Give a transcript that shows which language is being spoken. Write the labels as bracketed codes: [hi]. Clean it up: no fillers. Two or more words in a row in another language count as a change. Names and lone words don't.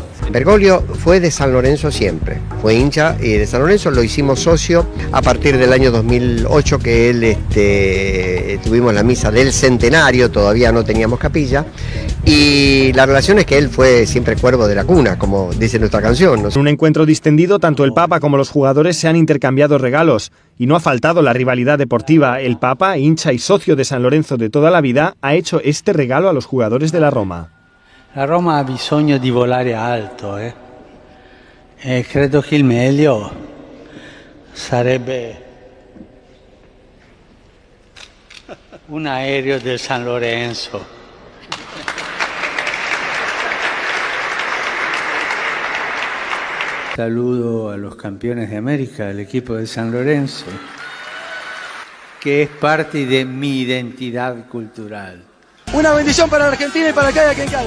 [es] Bergoglio fue de San Lorenzo siempre, fue hincha de San Lorenzo, lo hicimos socio a partir del año 2008 que él tuvimos la misa del centenario, todavía no teníamos capilla, y la relación es que él fue siempre cuervo de la cuna, como dice nuestra canción, ¿no? En un encuentro distendido, tanto el Papa como los jugadores se han intercambiado regalos y no ha faltado la rivalidad deportiva. El Papa, hincha y socio de San Lorenzo de toda la vida, ha hecho este regalo a los jugadores de la Roma. [it] La Roma ha bisogno di volare alto, e credo che il meglio sarebbe un aereo del San Lorenzo. [es] Saludo a los campeones de América, el equipo de San Lorenzo, que es parte de mi identidad cultural. Una bendición para la Argentina y para que haya quien caiga.